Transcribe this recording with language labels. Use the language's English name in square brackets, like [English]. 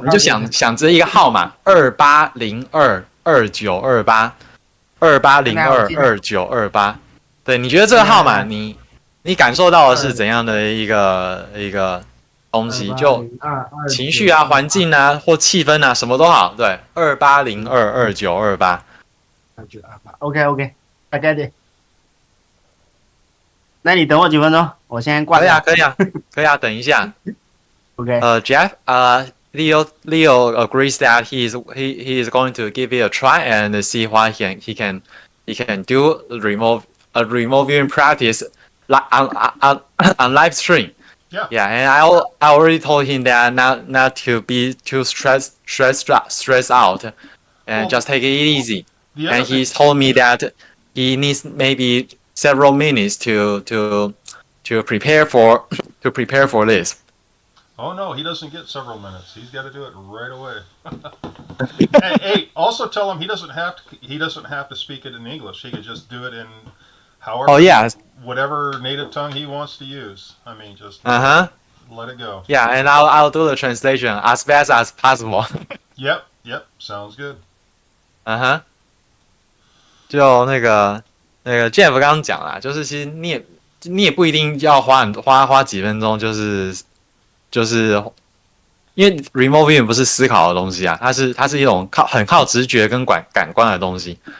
[Chinese] 你就想着一个号码28022928，28022928，对，你觉得这个号码你感受到的是怎样的一个东西？就情绪啊、环境啊或气氛啊，什么都好。对，28022928。 OK，大概的。那你等我几分钟，我先挂掉。可以啊，等一下。 OK。 [English] Jeff, Leo agrees that he is going to give it a try and see what he can do remote viewing practice on live stream. Yeah, and I already told him that not to be too stressed out, and just take it easy. And he told me that he needs maybe several minutes to prepare for this. Oh no, he doesn't get several minutes. He's got to do it right away. hey, also tell him he doesn't have to speak it in English. He could just do it in however whatever native tongue he wants to use. I mean, just let it go. Yeah, and I'll do the translation as fast as possible. Yep, sounds good. [Chinese] 就那个 Jeff 刚刚讲啦，就是其实你也不一定要花几分钟，就是因为 [English] remote viewing [Chinese] 不是思考的东西啊，它是一种很靠直觉跟感官的东西。